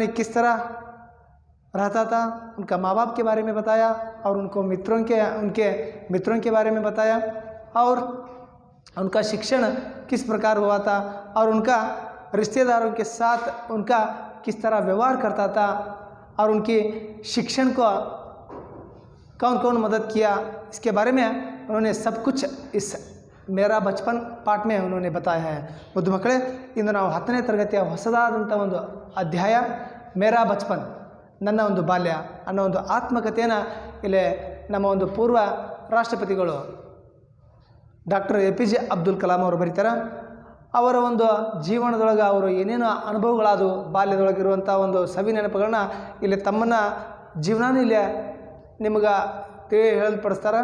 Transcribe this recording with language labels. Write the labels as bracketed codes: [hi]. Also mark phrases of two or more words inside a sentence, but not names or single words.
[hi] किस तरह रहता था, उनका माँ बाप के बारे में बताया और उनके मित्रों के बारे में बताया और उनका शिक्षण किस प्रकार हुआ था और उनका रिश्तेदारों के साथ उनका किस तरह व्यवहार करता था और उनके शिक्षण को कौन कौन मदद किया, इसके बारे में उन्होंने सब कुछ इस मेरा बचपन पाठ में उन्होंने बताया है। [kn] ಮುದ್ದು ಮಕ್ಕಳೇ, ಇಂದು ನಾವು 10ನೇ ತರಗತಿಯ ಹೊಸದಾದಂಥ ಒಂದು ಅಧ್ಯಾಯ ಮೇರಾ ಬಚಪನ್ ನನ್ನ ಒಂದು ಬಾಲ್ಯ ಅನ್ನೋ ಒಂದು ಆತ್ಮಕಥೆಯನ್ನು ಇಲ್ಲಿ ನಮ್ಮ ಒಂದು ಪೂರ್ವ ರಾಷ್ಟ್ರಪತಿಗಳು ಡಾಕ್ಟರ್ ಎಪಿಜೆ ಅಬ್ದುಲ್ ಕಲಾಂ ಅವರು ಬರೀತಾರೆ. ಅವರ ಒಂದು ಜೀವನದೊಳಗೆ ಅವರು ಏನೇನು ಅನುಭವಗಳಾದವು, ಬಾಲ್ಯದೊಳಗಿರುವಂಥ ಒಂದು ಸವಿ ನೆನಪುಗಳನ್ನ ಇಲ್ಲಿ ತಮ್ಮನ್ನ ಜೀವನಾನು ಇಲ್ಲಿ ನಿಮಗೆ ಹೇಳಲ್ಪಡಿಸ್ತಾರೆ.